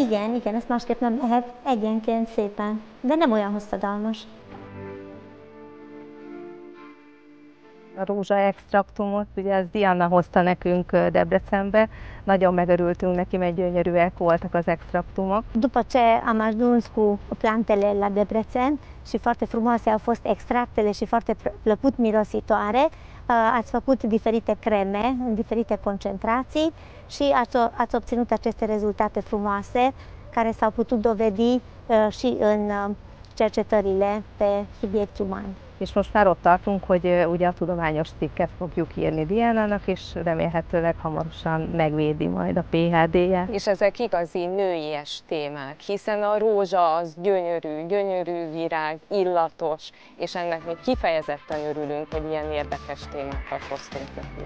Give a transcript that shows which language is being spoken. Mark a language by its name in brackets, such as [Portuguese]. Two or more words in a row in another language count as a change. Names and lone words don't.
[Hungarian] Igen, ezt másképp nem lehet, egyenként szépen, de nem olyan hosszadalmas. A rózsa extraktumot, ugye ez Diana hozta nekünk Debrecenbe, nagyon megörültünk neki, mert gyönyörűek voltak az extraktumok. [Romanian] După ce am ajuns cu plantele la Debrecen și foarte frumoase au fost extractele și foarte plăcut mirositoare, ați făcut diferite creme în diferite concentrații și ați obținut aceste rezultate frumoase care s-au putut dovedi și în cercetările pe subiect uman. [Hungarian] És most már ott tartunk, hogy ugye a tudományos cikket fogjuk írni Diánának, és remélhetőleg hamarosan megvédi majd a PhD-ját. És ezek igazi nőies témák, hiszen a rózsa az gyönyörű, gyönyörű virág, illatos, és ennek még kifejezetten örülünk, hogy ilyen érdekes témákat hoztunk neki.